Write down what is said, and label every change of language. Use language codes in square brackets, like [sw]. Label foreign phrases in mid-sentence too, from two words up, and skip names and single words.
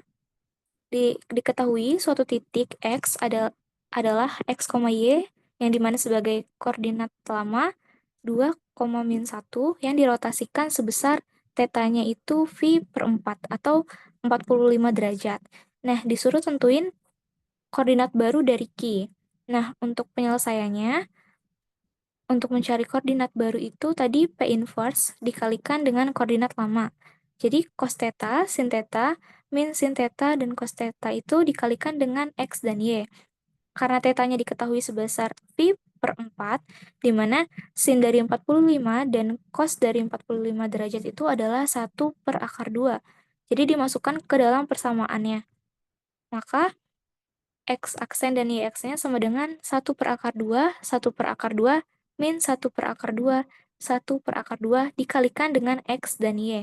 [id] Diketahui suatu titik X adalah X, Y yang dimana sebagai koordinat lama 2, min 1 yang dirotasikan sebesar tetanya itu V per 4 atau 45 derajat. Nah, disuruh tentuin koordinat baru dari Q. Nah, untuk penyelesaiannya, untuk mencari koordinat baru itu tadi P inverse dikalikan dengan koordinat lama. Jadi cos theta, sin theta, min sin theta, dan cos theta itu dikalikan dengan X dan Y. Karena tetanya diketahui sebesar V per 4, di mana sin dari 45 dan cos dari 45 derajat itu adalah 1 per akar 2. Jadi dimasukkan ke dalam persamaannya. Maka X aksen dan Y aksennya sama dengan 1 per akar 2, 1 per akar 2, min 1 per akar 2, 1 per akar 2 dikalikan dengan X dan Y.